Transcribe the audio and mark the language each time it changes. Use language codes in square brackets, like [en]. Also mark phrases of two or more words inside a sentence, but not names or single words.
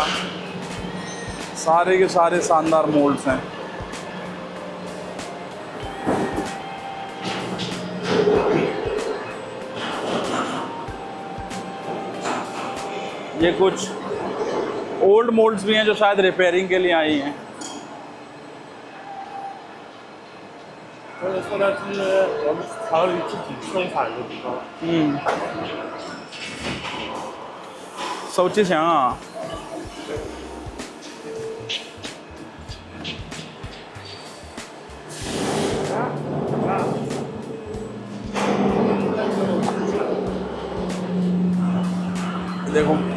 [hi] सारे के सारे शानदार मोल्ड्स हैं। ये कुछ [en] old molds [hi] भी हैं जो शायद रिपेयरिंग के लिए आई हैं। [zh] 或者说的是我们厂里自己生产的地方。手机响啊。देखो